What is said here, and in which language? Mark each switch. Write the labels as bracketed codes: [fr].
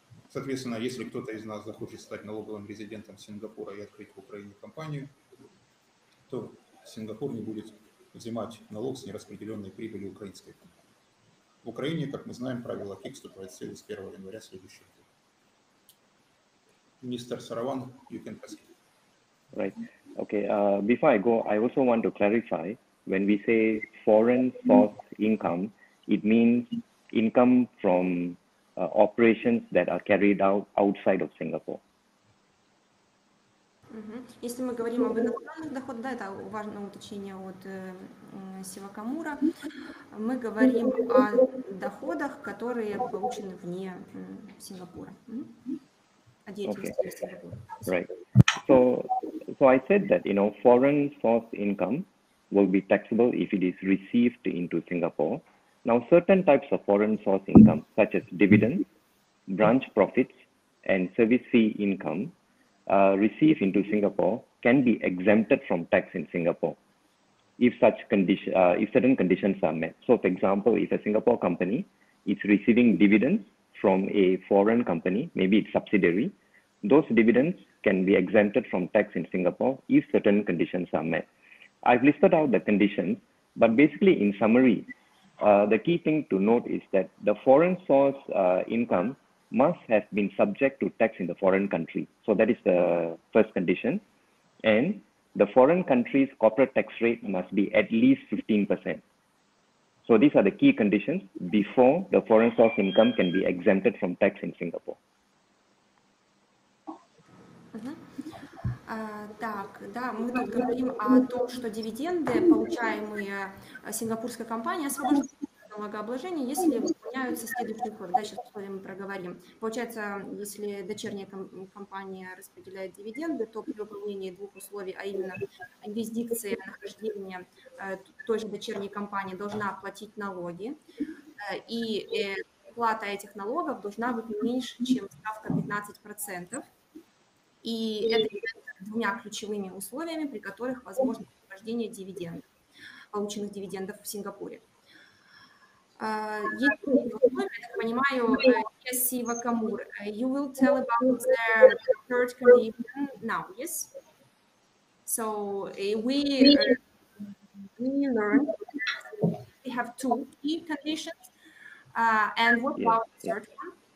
[ru] Соответственно, если кто-то из нас захочет стать налоговым резидентом Сингапура и открыть в Украине компанию, то Сингапур не будет взимать налог с нераспределенной прибыли украинской компании. В Украине, как мы знаем, правила КИК вступают в силу с 1 января следующего года. [en] Мистер Сараван, you can proceed. Right. Okay. Before I go, I also want to clarify, when we say foreign source income, it means income from operations that are carried out outside of Singapore. [ru] Если мы говорим об иностранных доходах, да, это важное уточнение от Сивакумара, мы говорим о доходах, которые получены вне Сингапура. О деятельности Сингапура. [en] Right. So I said that, foreign source income will be taxable if it is received into Singapore. Now, certain types of foreign source income, such as dividends, branch profits, and service fee income, received into Singapore can be exempted from tax in Singapore if certain conditions are met. So, for example, if a Singapore company is receiving dividends from a foreign company, maybe its subsidiary, those dividends can be exempted from tax in Singapore if certain conditions are met. I've listed out the conditions, but basically, in summary, the key thing to note is that the foreign source income must have been subject to tax in the foreign country. So that is the first condition. And the foreign country's corporate tax rate must be at least 15%. So these are the key conditions before the foreign source income can be exempted from tax in Singapore. [ru] Так, да, мы тут говорим о том, что дивиденды, получаемые сингапурской компанией, освобождаются от налогообложения, если выполняются следующие условия. Да, сейчас условия мы проговорим. Получается, если дочерняя компания распределяет дивиденды, то при выполнении двух условий, а именно юрисдикция нахождения той же дочерней компании должна платить налоги, и плата этих налогов должна быть не меньше, чем ставка 15%. И это является двумя ключевыми условиями, при которых возможно освобождение дивидендов, полученных дивидендов в Сингапуре. Есть условия, я так понимаю, [en] Сивакумар, you will tell about the third condition now, yes? So we learned we have two key conditions, and what about the third one?